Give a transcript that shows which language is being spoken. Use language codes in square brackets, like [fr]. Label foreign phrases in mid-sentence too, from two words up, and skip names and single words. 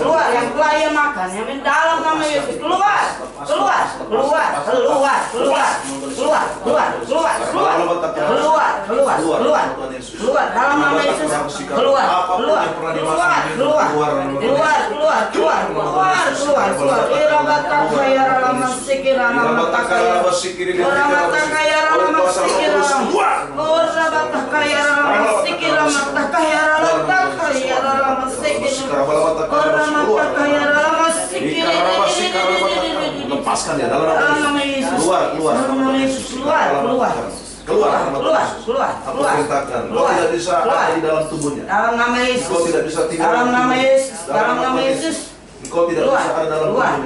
[id] Keluar yang telah ia makan. Yang dalam nama Yesus keluar. Keluar, keluar, keluar, keluar. Keluar, keluar, keluar, keluar. Keluar, keluar, keluar. Keluar dalam nama Yesus. Keluar, keluar, keluar, keluar. Keluar, keluar, keluar, keluar, keluar, keluar. Irabata kaya lama sikira lama takaya. Irabata kaya lama sikira lama. Irabata kaya lama sikira lama takaya lama takaya lama sikira. Irabata kaya lama sikira. Lepaskan dia dalam nama Yesus. Keluar, keluar. Dalam nama Yesus. Keluar, keluar. Keluar, keluar, keluar, aku perintahkan. Kau tidak bisa ada di dalam tubuhnya. Dalam nama Yesus. Kau tidak bisa tinggal dalam nama Yesus. Dalam nama Yesus. Kau tidak bisa ada dalam tubuhnya.